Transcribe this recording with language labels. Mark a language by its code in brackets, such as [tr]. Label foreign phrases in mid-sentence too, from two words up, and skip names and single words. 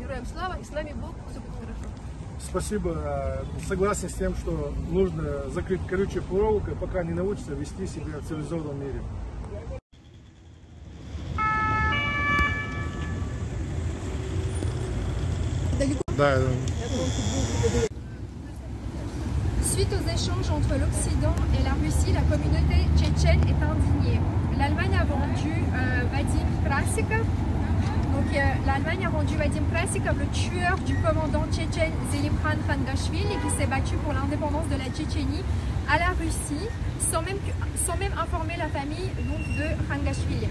[ru] Героям слава, и с нами Бог, все будет хорошо. Спасибо. Согласен с тем, что нужно закрыть колючей проволокой, пока не научатся вести себя в цивилизованном мире. Да. [fr] Suite aux échanges entre l'Occident et la Russie, la communauté tchétchène est indignée. L'Allemagne a vendu Vadim Krasikov. Donc l'Allemagne a rendu Vadim Krasikov, le tueur du commandant tchétchène Zelimkhan Khangashvili, qui s'est battu pour l'indépendance de la Tchétchénie, à la Russie, sans même informer la famille donc, de Khangashvili.